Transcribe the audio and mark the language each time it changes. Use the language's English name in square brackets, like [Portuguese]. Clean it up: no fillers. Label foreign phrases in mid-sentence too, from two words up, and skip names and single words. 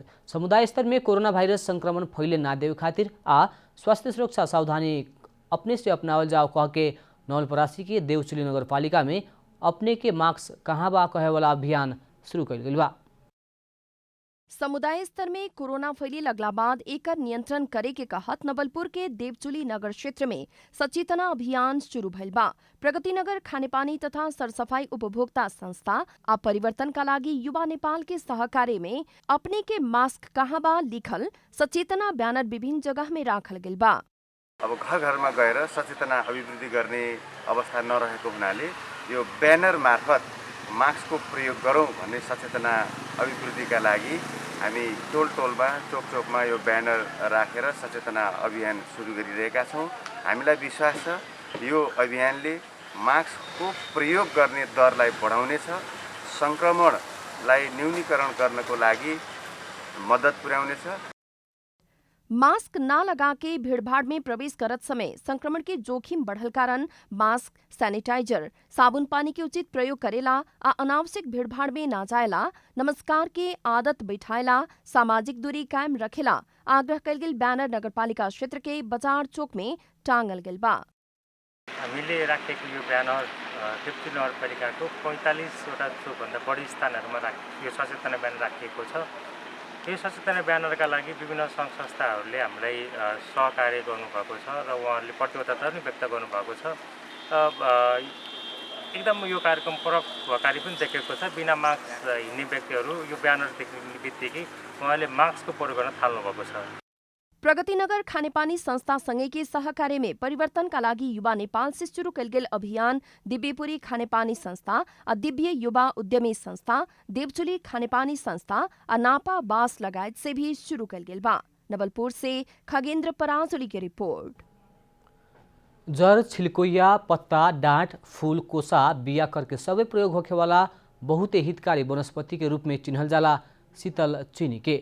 [Bhojpuri] समुदाय स्तर में कोरोना वायरस संक्रमण फैले ना देवे खातिर आ स्वास्थ्य सुरक्षा सावधानी अपने से अपनावल जाओ कह के नवलपरासी के देवचुली नगर पालिका में अपने के मास्क कहाँ बा कहे वाला अभियान शुरू कइल गइल बा। समुदाय स्तर में कोरोना फैली लगला बाद एकर नियंत्रण करे के कहत नवलपुर के देवचुली नगर क्षेत्र में सचेतना अभियान शुरू भइल बा। प्रगति नगर खानेपानी तथा सरसफाई उपभोक्ता संस्था आ परिवर्तन का लागी युवा नेपाल के सहकार्य में अपने के मास्क कहाँ बा लिखल सचेतना बैनर विभिन्न जगह में राखल गइल बा। [Nepali] अब घर घरमा गएर सचेतना अभिवृद्धि गर्ने अवस्था नरहेको हुनाले यो ब्यानर मार्फत मास्कको प्रयोग गरौँ भन्ने सचेतना अभिवृद्धिका लागि हामी टोल टोलमा चोक चोकमा यो ब्यानर राखेर सचेतना अभियान सुरु गरिरहेका छौँ। हामीलाई विश्वास छ यो अभियानले मास्कको प्रयोग गर्ने दरलाई बढाउनेछ, संक्रमणलाई न्यूनीकरण गर्नको लागि मद्दत पुर्याउनेछ। [Bhojpuri] मास्क ना लगा के भीड़भाड़ में प्रवेश करत समय संक्रमण के जोखिम बढ़ल कारण मास्क, सैनिटाइजर, साबुन पानी के उचित प्रयोग करेला आ अनावश्यक भीड़भाड़ में ना जाएला, नमस्कार के आदत बैठाएला, सामाजिक दूरी कायम रखेला आग्रह कल गेल बैनर नगरपालिका क्षेत्र के बाजार चौक में टांगल गेल बा। [Nepali] हामीले राखेको यो ब्यानर देवचुली नगरपालिकाको 45वटा चोकभन्दा बढी स्थानहरूमा यो सचेतना ब्यानर राखिएको छ। यो सचेतना ब्यानरका लागि विभिन्न सङ्घ संस्थाहरूले हामीलाई सहकार्य गर्नुभएको छ र उहाँहरूले प्रतिबद्धता पनि व्यक्त गर्नुभएको छ। एकदम यो कार्यक्रम प्रभावकारी पनि देखेको छ। बिना मास्क हिँड्ने व्यक्तिहरू यो ब्यानर देख्ने बित्तिकै उहाँले मास्कको प्रयोग गर्न थाल्नुभएको छ। [Bhojpuri] प्रगतिनगर खानेपानी संस्था संघ के सहकार्य में परिवर्तन का लागी युवा नेपाल से शुरू कल गेल अभियान दिव्यपुरी खानेपानी संस्था और दिव्य युवा उद्यमी संस्था, देवचुली खानेपानी संस्था और नापा बास लगायत से भी शुरू कल गेल बा। नवलपुर से खगेन्द्र पराजुली की रिपोर्ट। जड़, छिलकोइया, पत्ता, डाँठ, फूल, कोसा, बिया करके सबै प्रयोग होखे वाला बहुते हितकारी वनस्पति के रूप में चिन्हल जाला शीतल चीनी के।